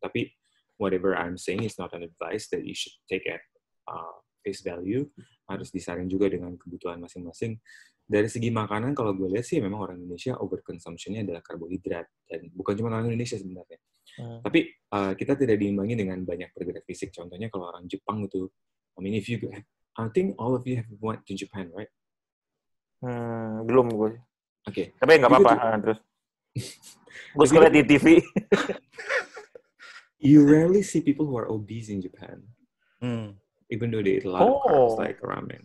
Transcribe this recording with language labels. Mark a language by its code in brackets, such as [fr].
[en] Tapi whatever I'm saying is not an advice that you should take at face value. [id] Harus disaring juga dengan kebutuhan masing-masing. Dari segi makanan, kalau gue lihat sih memang orang Indonesia overconsumption-nya adalah karbohidrat. Dan bukan cuma orang Indonesia sebenarnya. Tapi kita tidak diimbangi dengan banyak pergerak fisik. Contohnya kalau orang Jepang itu, [en] I think all of you have went to Japan, right? [id] Belum gue. Oke. Tapi nggak apa-apa. Terus. Gue suka lihat di TV. [en] You rarely see people who are obese in Japan. Even though they eat a lot of carbs like ramen.